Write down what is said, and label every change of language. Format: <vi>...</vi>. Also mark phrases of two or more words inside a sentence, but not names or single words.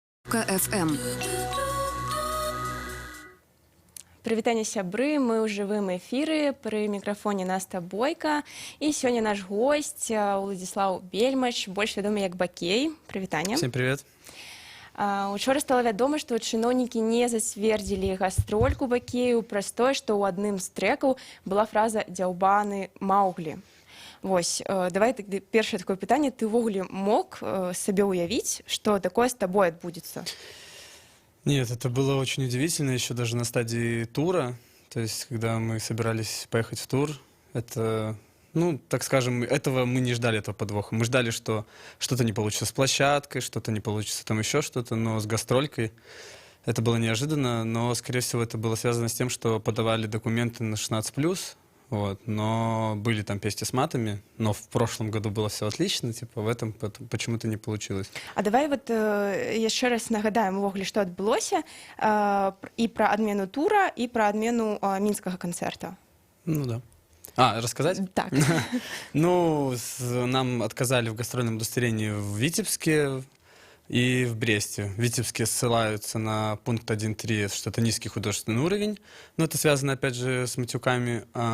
<be>FM. Прывітанне сябры, мы ў жывым эфіры, пры мікрафоне Наста Бойка. І сёння наш госць Уладзіслаў Бельмач, больш вядомы як Бакей. Прывітанне.</be> <ru>Всем привет.</ru> <be>Учора стала вядома, што чыноўнікі не зацвердзілі гастрольку Бакею праз тое, што ў адным з трэкаў была фраза «дзяўбаны Мауглі». Вось, давай тогда першае такое пытанне. Ты ўвогуле мог сабе ўявіць, што такое з табой адбудзецца?</be> <ru>Нет, это было очень удивительно, еще даже на стадии тура. То есть, когда мы собирались поехать в тур, это, ну, так скажем, этого мы не ждали, этого подвоха. Мы ждали, что что-то не получится с площадкой, что-то не получится там еще что-то, но с гастролькой это было неожиданно, но, скорее всего, это было связано с тем, что подавали документы на 16+, вот, но были там песни с матами, но в прошлом году было все отлично, типа в этом почему-то не получилось.</ru> <be>А давай вот еще раз нагадаем увогуле, что адбылося и про адмену тура, и про адмену мінскага концерта.</be> <ru>Ну да. Рассказать?</ru> <be>Так.</be> <ru>Ну, нам отказали в гастрольном удостоверении в Витебске и в Бресте. В Витебске ссылаются на пункт 1.3, что это низкий художественный уровень, но это связано, опять же, с матюками.</ru>